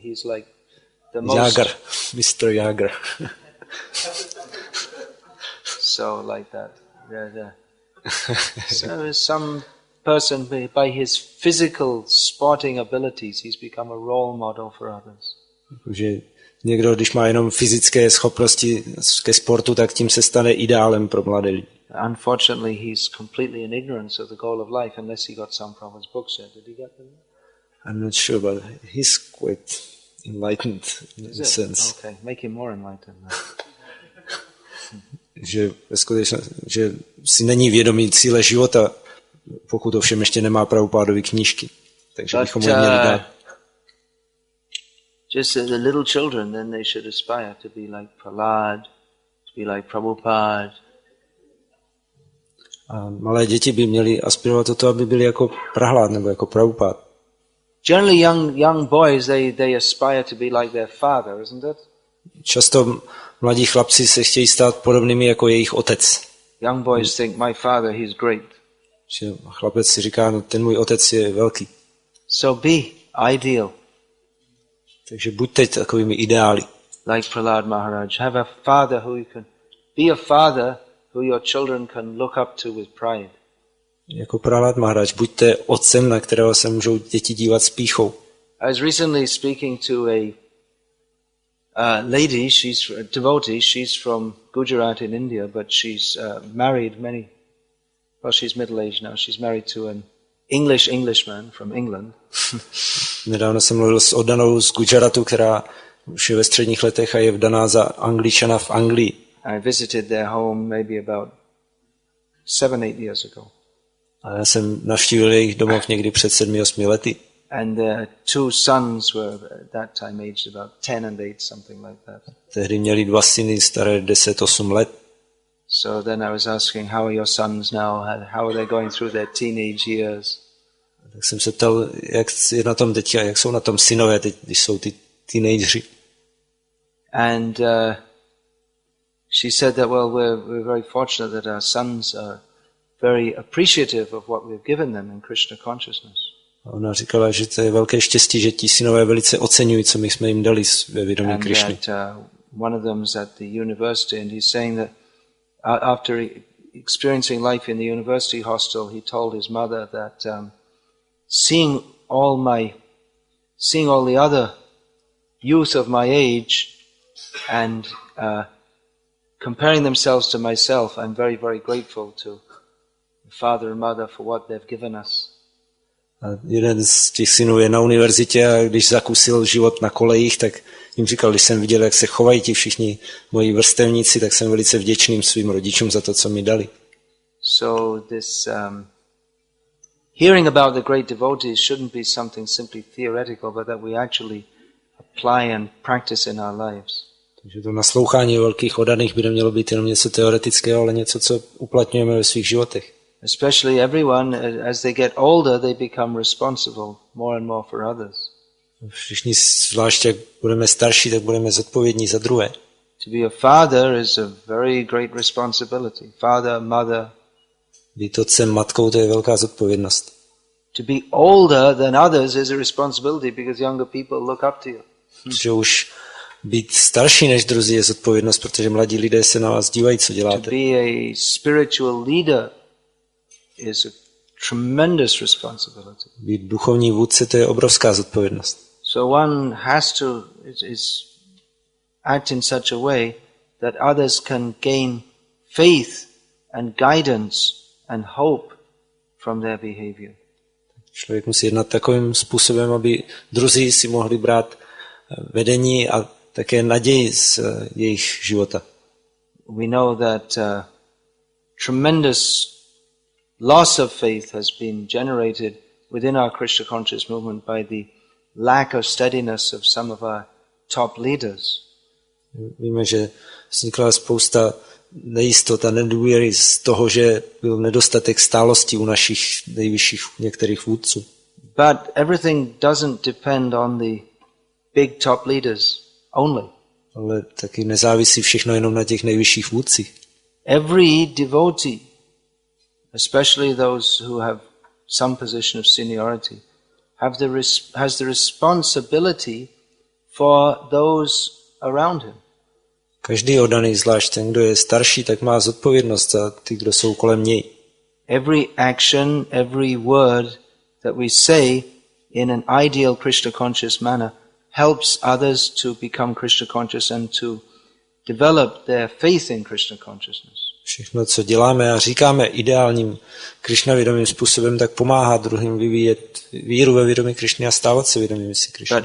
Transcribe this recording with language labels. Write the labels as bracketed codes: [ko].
[en] He's like the most... Jágr, Mr. Jágr. So like that. So some person by his physical sporting abilities, he's become a role model for others. [cs] Že někdo, když má jenom fyzické schopnosti ke sportu, tak tím se stane ideálem pro mladé lidi. [en] Unfortunately, he's completely in ignorance of the goal of life, unless he got some from his books yet. Did he get them? I'm not sure, but he's quite enlightened in a sense. Okay, make him more enlightened. [cs] Že že si není vědomý cíle života, pokud ovšem ještě nemá Prabhupádovy knížky. Takže bychom ho měli dát. [en] Just the little children, then they should aspire to be like Prahlad, to be like Prabhupada. [cs] A malé děti by měly aspirovat o to, aby byli jako Prahlad nebo jako Prabhupada. [en] Generally young boys, they aspire to be like their father, isn't it? [cs] Často mladí chlapci se chtějí stát podobnými jako jejich otec. [en] Young boys think my father, he's great. [cs] Že chlapec si říká, no ten můj otec je velký. [en] So be ideal. [cs] Takže buďte takovými ideály. [en] Like Prahlad Maharaj, have a father who you can be a father who your children can look up to with pride. [cs] Jako Prahlad Maharaj, buďte otcem, na kterého se můžou děti dívat s pýchou. [en] I was recently speaking to a lady, she's a devotee, she's from Gujarat in India, but she's married she's middle-aged now, she's married to an Englishman from England. [cs] Nedávno jsem mluvil s oddanou z Gujaratu, která už je ve středních letech a je vdaná za Angličana v Anglii. [en] I visited their home maybe about 7-8 years ago. [cs] A já jsem navštívil jejich domov někdy před 7-8 lety. [en] And their two sons were at that time aged about 10 and 8, something like that. [cs] Tehdy měli 2 syny staré 10-8 let. [en] So then I was asking, how are your sons now? How are they going through their teenage years? [cs] Tak jsem se ptal, jak je na tom teď, jak jsou na tom synové teď, když jsou ty teenageři. [en] And she said that, well, we're very fortunate that our sons are very appreciative of what we've given them in Krishna consciousness. [cs] A ona říkala, že to je velké štěstí, že ti synové velice oceňují, co my jsme jim dali ve vědomí Krišny. [en] One of them is at the university, and he's saying that after experiencing life in the university hostel, he told his mother that seeing all the other youth of my age and comparing themselves to myself, I'm very, very grateful to the father and mother for what they've given us. [cs] A jeden z těch synů je na univerzitě a když zakusil život na kolejích, tak jim říkal, když jsem viděl, jak se chovají ti všichni moji vrstevníci, tak jsem velice vděčným svým rodičům za to, co mi dali. [en] So this hearing about the great devotees shouldn't be something simply theoretical, but that we actually apply and practice in our lives. [cs] Takže to naslouchání velkých oddaných by nemělo být jenom něco teoretického, ale něco, co uplatňujeme ve svých životech. [en] Especially everyone, as they get older, they become responsible more and more for others. [cs] Všichni, zvlášť jak budeme starší, tak budeme zodpovědní za druhé. [en] To be a father is a very great responsibility. Father, mother. [cs] Být otcem, matkou, to je velká zodpovědnost. [en] To be older than others is a responsibility because younger people look up to you. [cs] Že už být starší než druzí je zodpovědnost, protože mladí lidé se na vás dívají, co děláte. [en] To be a spiritual leader is a tremendous responsibility. [cs] Být duchovní vůdce, to je obrovská zodpovědnost. [en] So one has to act in such a way that others can gain faith and guidance and hope from their behavior. [cs] Člověk musí jednat takovým způsobem, aby druzí si mohli brát vedení a také naději z jejich života. [en] We know that tremendous loss of faith has been generated within our Krishna conscious movement by the lack of steadiness of some of our top leaders. [cs] Víme, že vznikla spousta nejistot a nedůvěry z toho, že byl nedostatek stálosti u našich nejvyšších některých vůdců. [en] But everything doesn't depend on the big top leaders only. [cs] Ale taky nezávisí všechno jenom na těch nejvyšších vůdcích. [en] Every devotee especially those who have some position of seniority, has the responsibility for those around him. [cs] Každý oddaný, zvlášť ten, kdo je starší, tak má zodpovědnost za ty, kdo jsou kolem něj. [en] Every action, every word that we say in an ideal Krishna conscious manner helps others to become Krishna conscious and to develop their faith in Krishna consciousness. [cs] Všechno, co děláme a říkáme ideálním Krishna vědomým způsobem, tak pomáhá druhým vyvíjet víru ve vědomí Krishny a stávat se vědomými si Krishny.